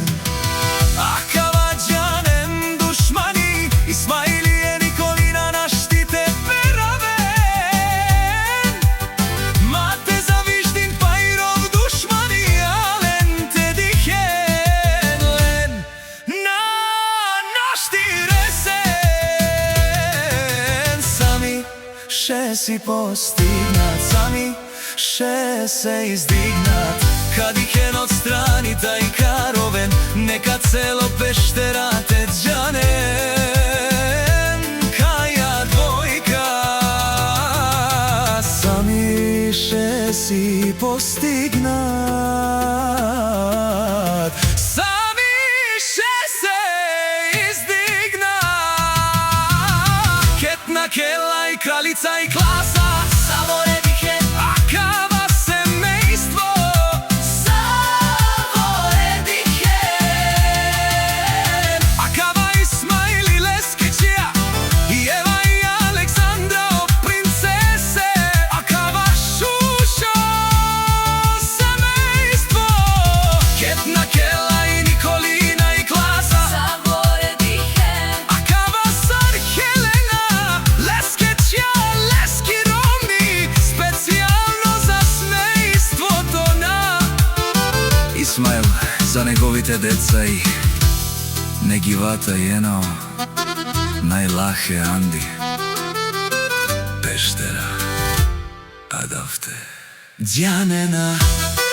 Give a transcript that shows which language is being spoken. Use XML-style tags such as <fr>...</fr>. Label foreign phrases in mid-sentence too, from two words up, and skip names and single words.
<rom>Акава џанен душмани, Исмаил и Николина наштите перавен. Мате завиждин пајров душмани, аленте дихен, лен на нашти ресен.</rom> <bg>Сами ше си постигнат, сами ше се издигнат, кадихен од страни</bg> <rom>тај каровен,</rom> <bg>нека цело Пештера</bg> <rom>те џанен, каја двојка.</rom> <bg>Сами ше си постигнат, сами ше се издигнат.</bg> <rom>Кетна Кела и кралица и класа, Саворе дихен, акава семејство. Саворе дихен, Акава Исмаил и Леске Чија, и Ева и Александра, о, принцесе, акава Шушо семејство. Кетна Кела и Николина и класа, Саворе дихен, акава Сар Хелена, Леске Чија, Лески Ромни,</rom> <bg>специјално за семејството на Исмаил, за неговите деца и негивата и</bg> <rom>ено најлахе Анди Пештера, адавте џанена.</rom>